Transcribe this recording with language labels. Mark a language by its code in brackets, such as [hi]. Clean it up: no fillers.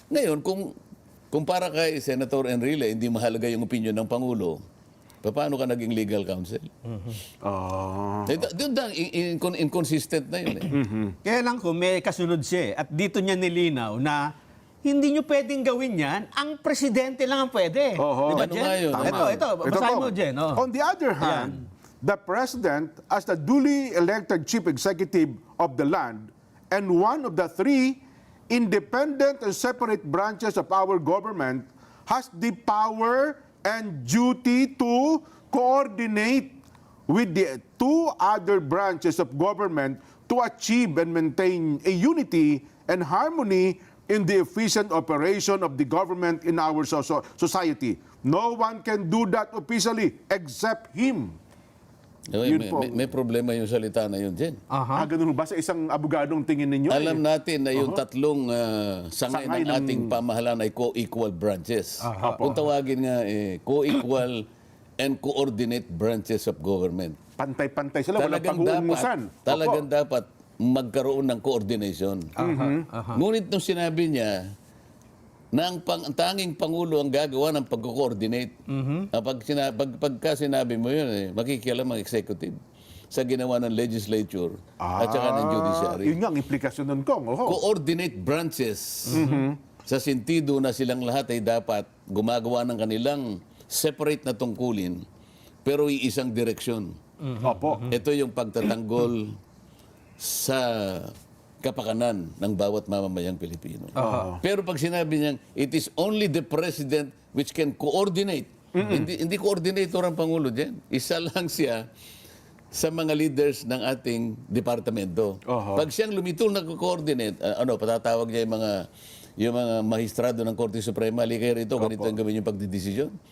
[tl] Ngayon, kung para kay Senator Enrile, hindi mahalaga yung opinion ng Pangulo, paano ka naging legal counsel? Doon inconsistent na yun. Kaya lang kung may kasunod siya at dito niya nilinaw na hindi nyo pwedeng gawin yan, ang presidente lang ang pwede. Oho. Di ba, Ano Jen? nga yun? Ito, basahin mo, Jen. Oh. [en] On the other hand, the President, as the duly elected Chief Executive of the land and one of the three independent and separate branches of our government, has the power and duty to coordinate with the two other branches of government to achieve and maintain a unity and harmony in the efficient operation of the government in our society. No one can do that officially except him. [tl] Yun po. May problema yung salita na yun, Jen. Ganun ba sa isang abogadong tingin ninyo? Alam natin na yung tatlong sangay Sangay ng- ating pamahalan ay co-equal branches. Kung tawagin nga, [en] co-equal and coordinate branches of government. [tl] Pantay-pantay sila, walang pag-uumusan. Talagang dapat magkaroon ng coordination. Ngunit nung sinabi niya na ang tanging Pangulo ang gagawa ng pag-coordinate, pagka sinabi mo yun, makikialam ang executive sa ginawa ng legislature at saka ng judiciary. Yun nga ang implikasyon nun, Kong. Coordinate branches sa sentido na silang lahat ay dapat gumagawa ng kanilang separate na tungkulin pero iisang direksyon. Opo. Ito yung pagtatanggol sa kapakanan ng bawat mamamayang Pilipino. Pero pag sinabi niyang, [en] it is only the President which can coordinate. [tl] Hindi coordinator ang Pangulo dyan. Isa lang siya sa mga leaders ng ating departamento. Pag siyang lumitol na coordinate, patatawag niya yung mga mahistrado ng Korte Suprema, halika rito, ganito ang gawin yung pagdidesisyon.